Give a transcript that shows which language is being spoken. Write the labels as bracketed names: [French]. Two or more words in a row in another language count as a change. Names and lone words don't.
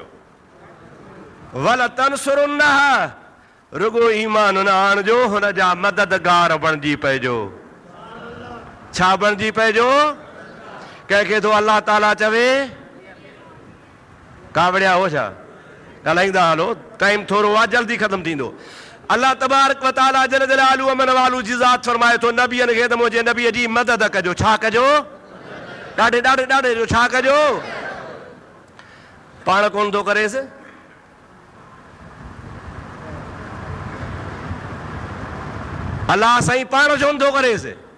[Sindhi] वलतंसुरुन्नह, रुगो ईमान न आणिजो, हुन जा मददगार बणिजी पइजो। छा बणिजी पइजो? कंहिंखे तो अल्लाह ताला चवे, कावड़िया हो छा ॻाल्हाईंदा हलो, टाइम थोरो आहे, जल्दी ख़तमु थींदो। [Arabic] الله تبارك وتعالى جل جلاله وعم نواله [Sindhi] जी ज़ात फरमाए थो, नबियनि खे त मुंहिंजे नबीअ जी मदद कजो। छा कजो? ॾाढे ॾाढे ॾाढे जो छा कजो? पाण कोन थो करेसि, अल्लाह साईं पाण छो नथो करेसि?